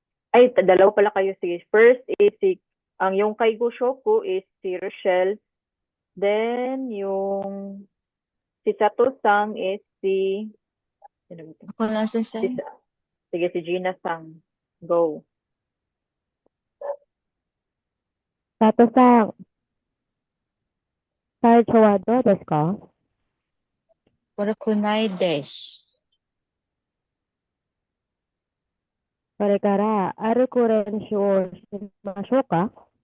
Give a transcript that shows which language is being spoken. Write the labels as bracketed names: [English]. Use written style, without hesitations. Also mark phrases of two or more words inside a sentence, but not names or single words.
[Filipino] Ay, dalawa pala kayo. Sige. [English] First is [Filipino] ang yung kay Gushoku is si Rochelle. Then, yung si Sato-sang is sino ba ito? Ako lang, Si, sensei. sige, si Gina-sang. Go. [Japanese] Sato-san, 体調はどうですか？悪くないです。それから歩く練習をしましょうか？